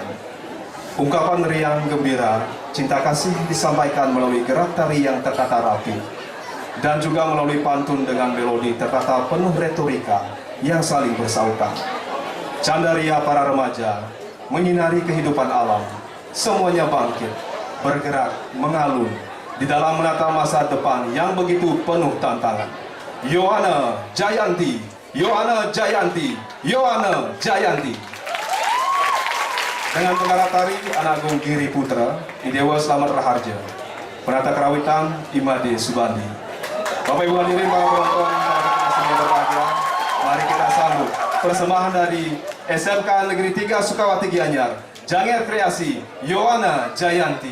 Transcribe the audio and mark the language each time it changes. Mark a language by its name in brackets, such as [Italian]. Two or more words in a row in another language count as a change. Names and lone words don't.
[Indonesian] Ungkapan riang gembira, cinta kasih disampaikan melalui gerak tari yang tertata rapi, dan juga melalui pantun dengan melodi tertata penuh retorika yang saling bersautan. Candaria para remaja menyinari kehidupan alam, semuanya bangkit, bergerak, mengalun di dalam menata masa depan yang begitu penuh tantangan. Yohana Jayanti, Yohana Jayanti, Yohana Jayanti. Dengan penggarap tari Anak Agung Giri Putra, Idewa Slamet Raharja, penata kerawitan Imade Subandi. Bapak Ibu hadirin para penonton, yang berbahagia, mari kita sambut persembahan dari SMK Negeri 3 Sukawati Gianyar, Janger Kreasi, Yohana Jayanti.